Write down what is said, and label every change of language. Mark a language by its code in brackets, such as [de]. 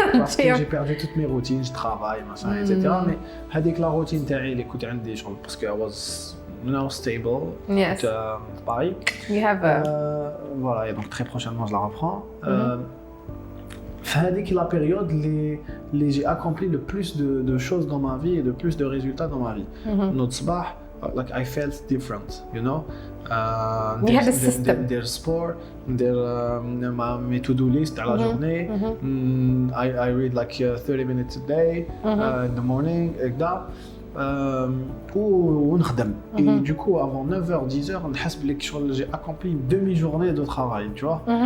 [fr] Parce que j'ai perdu toutes mes routines, je travaille, machin, etc. Mais [ar] هذيك [fr] la routine [ar] تاعي اللي كنت عندي شغل [fr] parce que [en] I was stable. Yes. Paris. You have a... [fr] Voilà, et donc très prochainement je la reprends. c'est la période où j'ai accompli le plus de choses dans ma vie et de plus de résultats dans ma vie. [en] Notre sabah, like I felt different, you know. You had a system. There's sport, my to-do list [fr] à la journée. [en] I read like 30 minutes a day in the morning, [ar] هكذا. ونخدم. [fr] Et du coup, avant 9h, 10h, j'ai accompli une demi-journée de travail, tu vois.